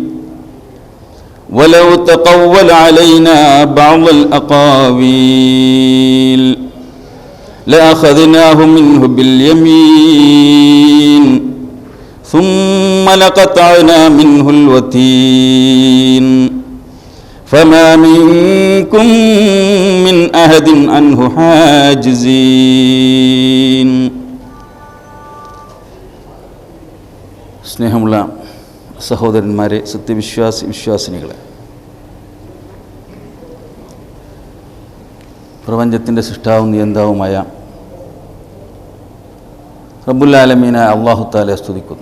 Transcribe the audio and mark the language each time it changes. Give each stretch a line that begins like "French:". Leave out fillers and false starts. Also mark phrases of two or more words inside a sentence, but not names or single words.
Arabic: ولو تقول علينا بعض الأقاويل لأخذناه منه باليمين ثم لقطعنا منه الوتين فما منكم من أحد عنه حاجزين.
Malayalam: സ്നേഹമുള്ള സഹോദരന്മാരെ, വിശ്വാസിനികളെ, പ്രപഞ്ചത്തിൻ്റെ സൃഷ്ടാവും നിയന്താവുമായ റബ്ബുൽ ആലമീനായ അല്ലാഹു തആലയെ സ്തുതിക്കുന്നു.